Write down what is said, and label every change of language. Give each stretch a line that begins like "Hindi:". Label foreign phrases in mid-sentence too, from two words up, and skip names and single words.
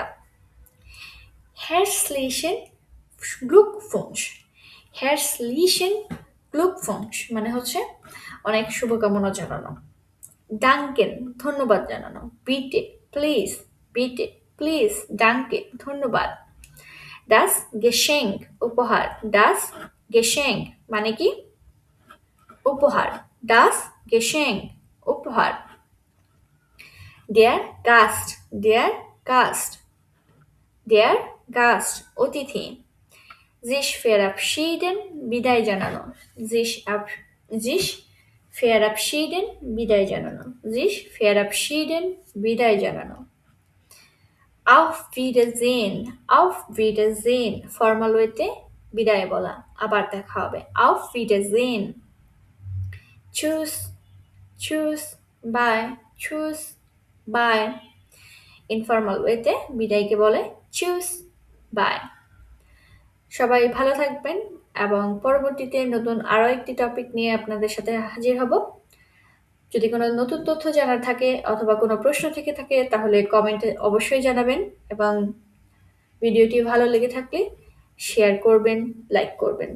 German: herzlichen Glückwunsch, herzlichen Glückwunsch
Bangla: মানে হচ্ছে অনেক শুভকামনা জানানো। danken ধন্যবাদ জানানো। bitte প্লিজ, bitte প্লিজ, danke ধন্যবাদ।
German: das Geschenk
Bangla: উপহার,
German: das Geschenk
Bangla: মানে কি উপহার,
German: das Geschenk
Bangla: উপহার।
German: der Gast, der Gast, der Gast অতিথি। sich verabschieden
Bangla: বিদায় জানানো,
German: sich verabschieden
Bangla: বিদায় জানানো,
German: sich verabschieden
Bangla: বিদায় জানানো।
German: auf Wiedersehen, auf Wiedersehen
Bangla: ফর্মাল ওয়েতে বিদায় বলা, আবার দেখা হবে।
German: auf Wiedersehen, tschüss, tschüss, bye, tschüss, bye।
Bangla: ইনফর্মাল ওয়েতে বিদায়কে বলে tschüss, bye। সবাই ভালো থাকবেন এবং পরবর্তীতে নতুন আরও একটি টপিক নিয়ে আপনাদের সাথে হাজির হব। যদি কোনো নতুন তথ্য জানার থাকে অথবা কোনো প্রশ্ন থেকে থাকে তাহলে কমেন্টে অবশ্যই জানাবেন, এবং ভিডিওটি ভালো লেগে থাকলে শেয়ার করবেন, লাইক করবেন।